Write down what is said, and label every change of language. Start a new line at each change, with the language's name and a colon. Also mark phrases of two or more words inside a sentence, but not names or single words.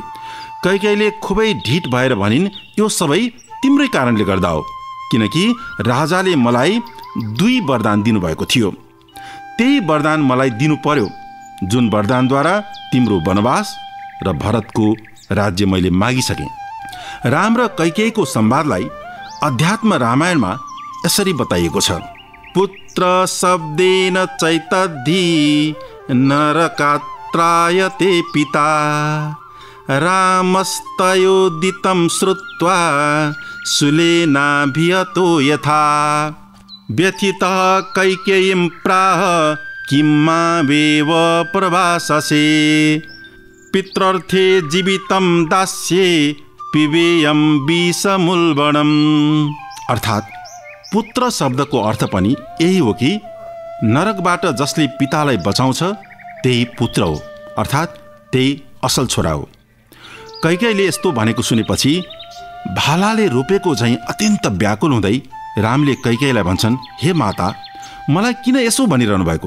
Nepali: कैकेयीले खुबै ढिट भएर भनिन्, यो सबै तिम्रै कारणले गर्दा हो, किनकि राजाले मलाई 2 वरदान दिनुभएको थियो। त्यही वरदान मलाई दिनु पर्यो, जुन वरदानद्वारा तिम्रो वनवास र भरतको राज्य मैले मागिसकेँ। राम र कैकेयीको संवादलाई अध्यात्म रामायणमा यसरी बताइएको छ,
Sanskrit: पुत्र शब्देन चैतद्धि नरकात्रायते पिता रामस्तयोदितं श्रुत्वा सुलेनाभियतो यथा व्यथितः कैकेयीं प्राह किम्मा वेव प्रभाससे पित्रर्थे जीवितम दास्ये पिबेयम विषमूलवनम।
Nepali: अर्थात् पुत्र शब्दको अर्थ पनि यही हो कि नरकबाट जसले पितालाई बचाउँछ त्यही पुत्र हो, अर्थात् त्यही असल छोरा हो। कैकेयीले यस्तो भनेको सुनेपछि भालाले रोपेको झैँ अत्यन्त व्याकुल हुँदै रामले कैकेयीलाई भन्छन्, हे माता, मलाई किन यसो भनिरहनु भएको?